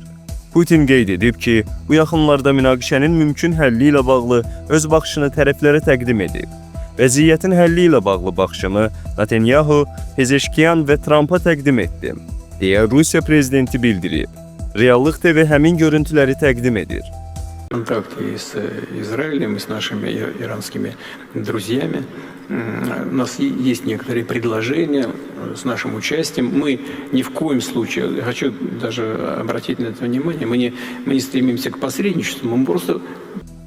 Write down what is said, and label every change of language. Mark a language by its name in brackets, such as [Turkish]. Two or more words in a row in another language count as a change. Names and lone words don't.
[Azerbaijani] Putin qeyd edib ki, bu yaxınlarda münaqişənin mümkün həlli ilə bağlı öz baxışını tərəflərə təqdim edib. Vəziyyətin həlli ilə bağlı baxışımı Netanyahu, Pezeşkiyan və Trumpa təqdim etdim, deyə Rusiya prezidenti bildirib. Reallıq TV həmin görüntüləri təqdim edir. [Russian] Контакты и с Израилем, и с нашими иранскими друзьями. У нас есть некоторые предложения с нашим участием. Мы ни в коем случае, я хочу даже обратить на это внимание, мы не стремимся к посредничеству, мы просто